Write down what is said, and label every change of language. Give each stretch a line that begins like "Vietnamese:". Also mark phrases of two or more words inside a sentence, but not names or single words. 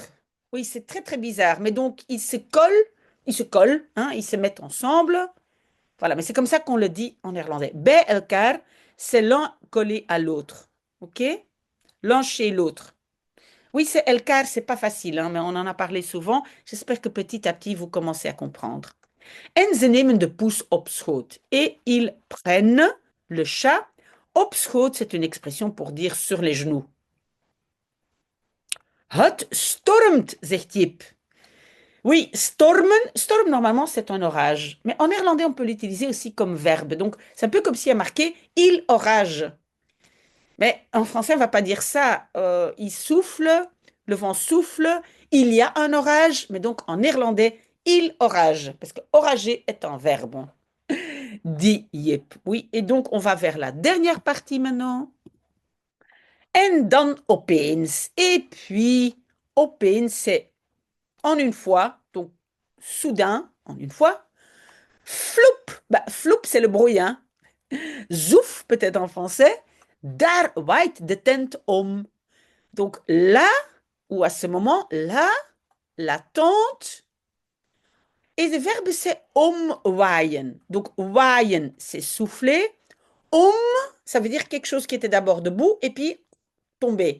French: Oui, c'est très, très bizarre. Mais donc, ils se collent, hein, ils se mettent ensemble. Voilà, mais c'est comme ça qu'on le dit en néerlandais.
Dutch: Bij elkaar,
French: c'est l'un collé à l'autre. OK? L'un chez l'autre. Oui, c'est elkaar, c'est pas facile, hein, mais on en a parlé souvent. J'espère que petit à petit, vous commencez à comprendre.
Dutch: En ze nemen de poes op schoot.
French: Et ils prennent le chat.
Dutch: Op schoot,
French: c'est une expression pour dire sur les genoux.
Dutch: Het stormt, zegt Jip.
French: Oui,
Dutch: stormen, storm
French: normalement c'est un orage, mais en néerlandais on peut l'utiliser aussi comme verbe. Donc c'est un peu comme s'il y a marqué il orage. Mais en français on va pas dire ça. Il souffle, le vent souffle, il y a un orage, mais donc en néerlandais il orage, parce que orager est un verbe. Dit Yep. Oui, et donc on va vers la dernière partie maintenant.
Dutch: En dan opeens.
French: Et puis opeens c'est en une fois, donc soudain, en une fois. Floup, bah, floup c'est le bruit, hein. Zouf peut-être en français.
Dutch: Daar waait de tent om.
French: Donc là, ou à ce moment-là, la tente. Et le verbe c'est omwaaien. Donc waaien c'est souffler. Om, ça veut dire quelque chose qui était d'abord debout et puis tomber.